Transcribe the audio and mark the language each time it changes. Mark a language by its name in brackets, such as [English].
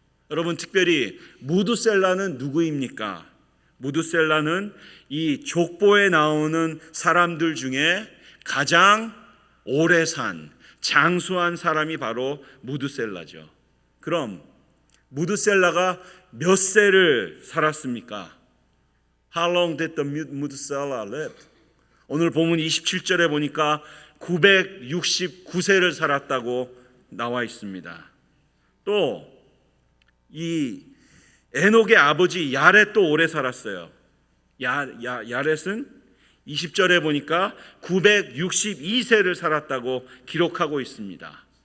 [Korean] 여러분, 특별히 무두셀라는 누구입니까? 무두셀라는 이 족보에 나오는 사람들 중에 가장 오래 산, 장수한 사람이 바로 무두셀라죠. 그럼 무두셀라가 몇 세를 살았습니까? [English] How long did the Methuselah live? [Korean] 오늘 본문 27절에 보니까 969세를 살았다고 나와 있습니다. 또 이 에녹의 아버지 야렛도 오래 살았어요. 야렛은 20절에 보니까 962세를 살았다고 기록하고 있습니다.